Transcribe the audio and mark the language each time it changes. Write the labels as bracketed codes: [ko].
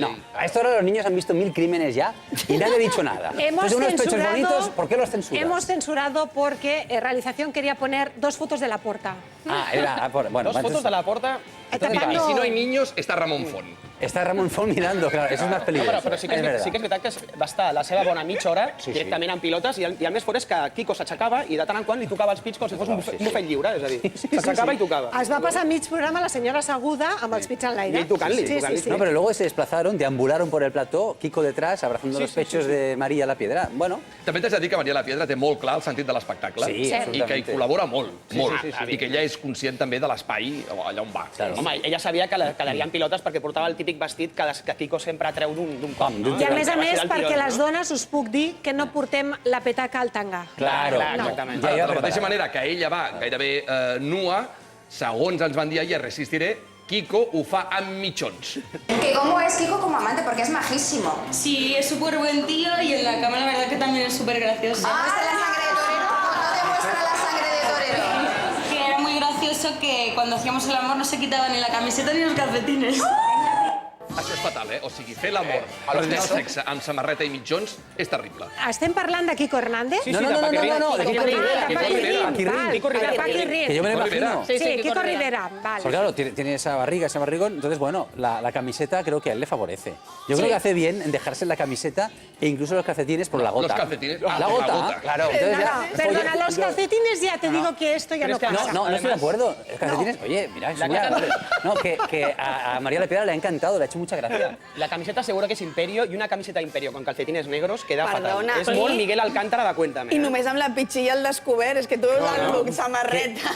[es] No, a esta hora los niños han visto 1000 crímenes ya y nadie ha dicho nada. Hemos Entonces, unos pechos censurado- bonitos, ¿por qué los censuras? Hemos censurado porque realización quería poner 2 fotos de la porta. Bueno, Dos fotos de la porta. Y si no hay niños, está Ramón Font. Está Ramon Font mirando, claro, eso es más peligroso. [ca] Però sí que és veritat que va estar la seva bona mitja hora directament en pilotes i el més fort és que Quico s'aixecava i de tant en quant li tocava els pits com si fos un bufet lliure, és a dir, s'aixecava i tocava. Es va passar mig programa la senyora asseguda amb els pits en l'aire. I tocant-li, tocant-li. [es] No, pero luego se desplazaron, deambularon por el plató, Quico detrás, abrazando los pechos de María la Piedra. Bueno. [ca] També t'haig de dir que Maria la Piedra té molt clar el sentit de l'espectacle i que hi col·labora molt, molt. I que ella és conscient també de l'espai allà on va. Home, ella sabia que quedarien pilotes perquè portava el típic vestit que Quico sempre treu d'un cop. I a més, perquè les dones us puc dir que no portem la petaca al tanga. [es] Claro, [ca] exactament. De la mateixa manera que ella va gairebé nua, segons ens van dir ahir a Resistiré, Quico ho fa amb mitjons. [es] Que cómo es Quico como amante, porque es majísimo. Sí, es súper buen tío y en la cama la verdad que también es súper gracioso. ¿Demuestra la sangre de torero o no demuestra la sangre de torero? Que era muy gracioso que cuando hacíamos el amor no se quitaba ni la camiseta ni los calcetines. [ca] Això és fatal, O sigui, fer l'amor, prendre el sexe amb samarreta i mitjons és terrible. Estem parlant de Quico Hernández? [es] No, de Quico Rivera. Que yo me lo imagino. Sí, Quico Rivera, vale. Porque claro, tiene esa barriga, ese barrigón, entonces, bueno, la camiseta creo que a él le favorece. Yo creo que hace bien en dejarse la camiseta e incluso los calcetines por la gota. Los calcetines, la gota, claro. Perdona, los calcetines ya te digo que esto ya no pasa. No estoy de acuerdo. Los calcetines, oye, mira, que a María la Piedra le ha encantado, le ha hecho mucha gracia. La camiseta seguro que és Imperio i una camiseta Imperio con calcetines negros queda Perdona, [ca] fatal. És molt Miguel Alcántara de Cuéntame. I només amb la pitxilla al descobert, és que tu veus el look samarreta.